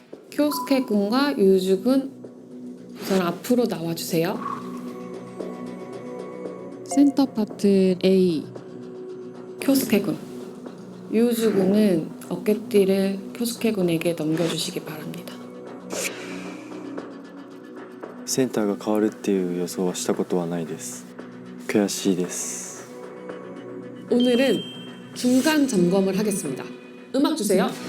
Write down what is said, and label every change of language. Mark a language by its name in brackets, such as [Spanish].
[Korean] 쿄스케 군과 유주 군 우선 앞으로 나와주세요. 센터 파트 A 쿄스케 군, 유주 군은 어깨띠를 쿄스케 군에게 넘겨주시기 바랍니다. [Japanese] センターが変わるっていう予想はしたことはないです。悔しいです。 [Korean] 오늘은 중간 점검을 하겠습니다. 음악 주세요.